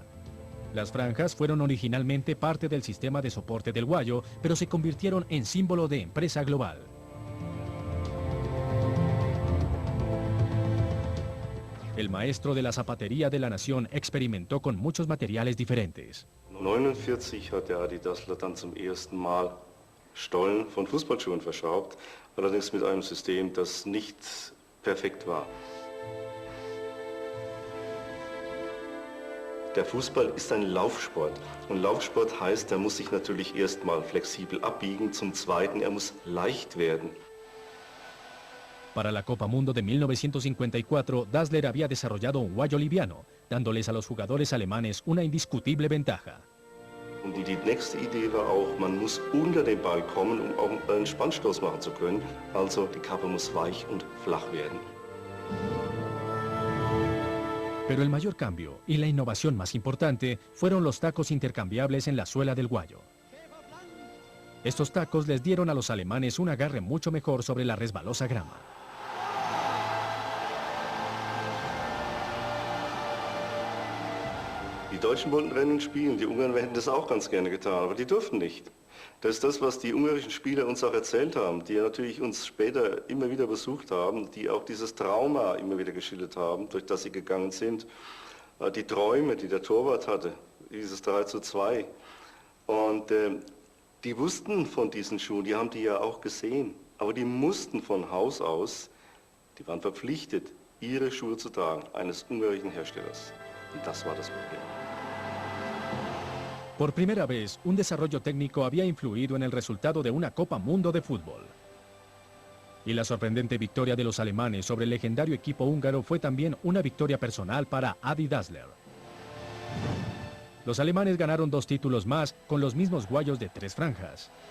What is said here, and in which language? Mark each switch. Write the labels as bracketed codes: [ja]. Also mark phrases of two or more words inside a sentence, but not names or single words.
[es] Las franjas fueron originalmente parte del sistema de soporte del guayo, pero se convirtieron en símbolo de empresa global. El maestro de la zapatería de la nación experimentó con muchos materiales diferentes. [de] 1949 hat der Adi Dassler dann zum ersten Mal Stollen von Fußballschuhen verschraubt, allerdings mit einem System, das nicht perfekt war. Der Fußball ist ein Laufsport und Laufsport heißt, er muss sich natürlich erstmal flexibel abbiegen, zum Zweiten, er muss leicht werden. [es] Para la Copa Mundo de 1954, Dassler había desarrollado un guayo liviano, dándoles a los jugadores alemanes una indiscutible ventaja. [de] Und die nächste Idee war auch, man muss unter den Ball kommen, um auch einen Spannstoß machen zu können. Also die Kappe muss weich und flach werden. [es] Pero el mayor cambio y la innovación más importante fueron los tacos intercambiables en la suela del guayo. Estos tacos les dieron a los alemanes un agarre mucho mejor sobre la resbalosa grama. [de] Die Deutschen wollten Rennen spielen, die Ungarn hätten das auch ganz gerne getan, aber die durften nicht. Das ist das, was die ungarischen Spieler uns auch erzählt haben, die natürlich uns später immer wieder besucht haben, die auch dieses Trauma immer wieder geschildert haben, durch das sie gegangen sind. Die Träume, die der Torwart hatte, dieses 3:2. Und die wussten von diesen Schuhen, die haben die ja auch gesehen, aber die mussten von Haus aus, die waren verpflichtet, ihre Schuhe zu tragen, eines ungarischen Herstellers. Und das war das Problem. [es] Por primera vez, un desarrollo técnico había influido en el resultado de una Copa Mundo de fútbol. Y la sorprendente victoria de los alemanes sobre el legendario equipo húngaro fue también una victoria personal para Adi Dassler. Los alemanes ganaron 2 títulos más con los mismos guayos de 3 franjas.